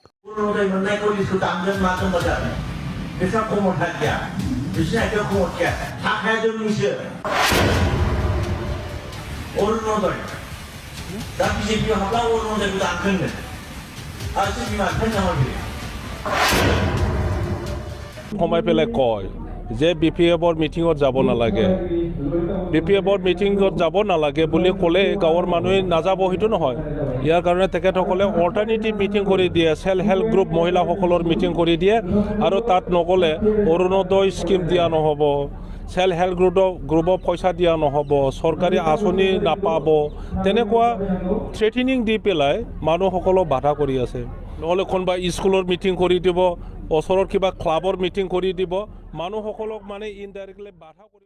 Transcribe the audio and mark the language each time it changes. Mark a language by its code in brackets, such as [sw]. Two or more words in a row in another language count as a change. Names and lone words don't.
[brx] अरुणोदय मोननायखौ लिस्टखौ दामगोन मागोन मोजां बिसोर खमथा गैया बिसोरनि आथिङाव खमथ गैया थाखाया जोंनिसो अरुणोदय दा BJP हाब्ला अरुणोदयखौ दानगोननो आरो सोर बिमा बिफानि नामाव [as] সময় পেলাই কয় যে BPFৰ মিটিঙত যাব নালাগে BPFৰ মিটিঙত যাব নালাগে বুলি ক'লে গাঁৱৰ মানুহে নাযাব সেইটো নহয় ইয়াৰ কাৰণে তেখেতসকলে [en] alternative meeting [as] কৰি দিয়ে [en] self help group [as] মহিলাসকলৰ মিটিং কৰি দিয়ে আৰু তাত নগ'লে অৰুণোদয় স্কিম দিয়া নহ'ব [en] self help group [as] পইচা দিয়া নহ'ব চৰকাৰী আঁচনি নাপাব তেনেকুৱা থ্ৰেটেনিং দি পেলাই মানুহসকলক বাধা কৰি আছে নহ'লে কোনোবা স্কুলৰ মিটিং কৰি দিব ওচৰৰ কিবা ক্লাবৰ মিটিং কৰি দিব মানুহসকলক মানে ইনডাইৰেক্টলি বাধা কৰি